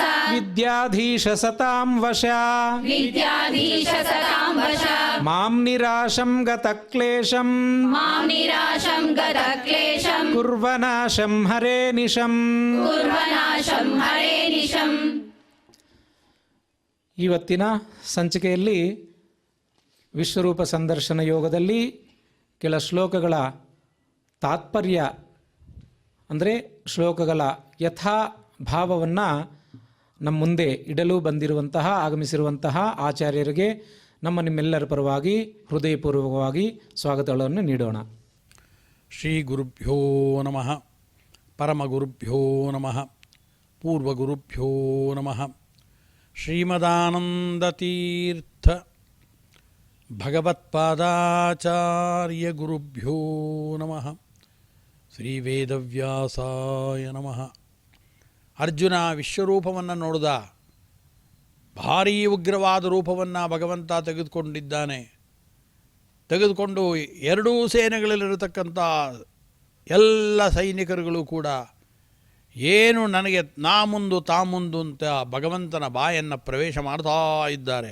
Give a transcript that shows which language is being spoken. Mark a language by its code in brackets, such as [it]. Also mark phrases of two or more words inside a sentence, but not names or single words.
[sa] ವಿದ್ಯಾಧೀಶ ಸತಾಂ ವಶ विद्याधीश सतां वश ಮಾಂ ನಿರಾಶಂ ಗತಕ್ಲೇಶಂ मां निराशं गतक्लेशं ಕುರ್ವನಾಶಂ ಹರೇ ನಿಶಂ. कुर्वनाशं हरे निशम्. [kn] ಇವತ್ತಿನ ಸಂಚಿಕೆಯಲ್ಲಿ ವಿಶ್ವರೂಪ ಸಂದರ್ಶನ ಯೋಗದಲ್ಲಿ ಕೆಲ ಶ್ಲೋಕಗಳ ತಾತ್ಪರ್ಯ ಅಂದರೆ ಶ್ಲೋಕಗಳ ಯಥಾ ಭಾವವನ್ನು ನಮ್ಮ ಮುಂದೆ ಇಡಲು ಬಂದಿರುವಂತಹ ಆಗಮಿಸಿರುವಂತಹ ಆಚಾರ್ಯರಿಗೆ ನಿಮ್ಮೆಲ್ಲರ ಪರವಾಗಿ ಹೃದಯಪೂರ್ವಕವಾಗಿ ಸ್ವಾಗತಗಳನ್ನು ನೀಡೋಣ. [sa] ಶ್ರೀ ಗುರುಭ್ಯೋ ನಮಃ, ಪರಮಗುರುಭ್ಯೋ ನಮಃ, ಪೂರ್ವಗುರುಭ್ಯೋ ನಮಃ. ಶ್ರೀಮದಾನಂದತೀರ್ಥ ಭಗವತ್ಪಾದಾಚಾರ್ಯ ಗುರುಭ್ಯೋ ನಮಃ. ಶ್ರೀ ವೇದವ್ಯಾಸಾಯ ನಮಃ. [kn] ಅರ್ಜುನ ವಿಶ್ವರೂಪವನ್ನು ನೋಡಿದ. ಭಾರೀ ಉಗ್ರವಾದ ರೂಪವನ್ನು ಭಗವಂತ ತೆಗೆದುಕೊಂಡಿದ್ದಾನೆ. ತೆಗೆದುಕೊಂಡು ಎರಡೂ ಸೇನೆಗಳಲ್ಲಿರತಕ್ಕಂಥ ಎಲ್ಲ ಸೈನಿಕರುಗಳು ಕೂಡ ಏನು ನನಗೆ ನಾ ಮುಂದು ತಾ ಮುಂದು ಅಂತ ಭಗವಂತನ ಬಾಯನ್ನು ಪ್ರವೇಶ ಮಾಡ್ತಾ ಇದ್ದಾರೆ.